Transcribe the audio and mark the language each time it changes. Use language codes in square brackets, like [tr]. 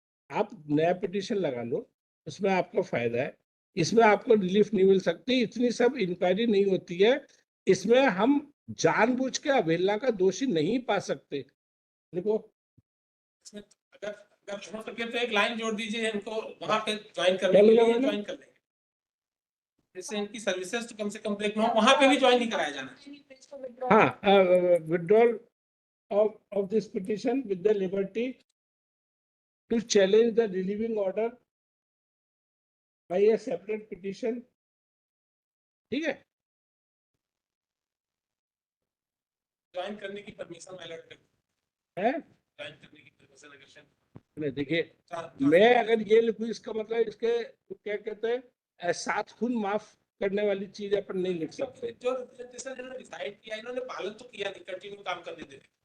[hi] आप नया पिटीशन लगा लो, उसमें आपको फायदा है, इसमें आपको रिलीफ नहीं मिल सकती, इतनी सब इंक्वायरी नहीं होती है, इसमें हम जानबूझ के अवहेलना का दोषी नहीं पा सकते। देखो, इसमें अगर हो सके तो एक लाइन जोड़ दीजिए इनको वहां पे ज्वाइन करने के लिए, ज्वाइन कर लेंगे, जिससे इनकी सर्विसेज तो कम से कम ब्रेक ना हो, वहां पे भी ज्वाइन नहीं कराया जाना। [en] हाँ, withdrawal of this petition with the liberty to challenge the relieving order by a separate petition, [hi] ठीक है? ज्वाइन करने की परमिशन अलर्ट है? ज्वाइन करने की परमिशन अगर नहीं, देखिए, मैं अगर ये लिखूं, इसका मतलब इसके क्या कहते हैं, सात खून माफ करने वाली चीज अपन नहीं लिख सकते। जो रिप्रेजेंटेशन जिन्होंने डिसाइड किया, इन्होंने पालन तो किया नहीं, कंटिन्यू काम करने दे।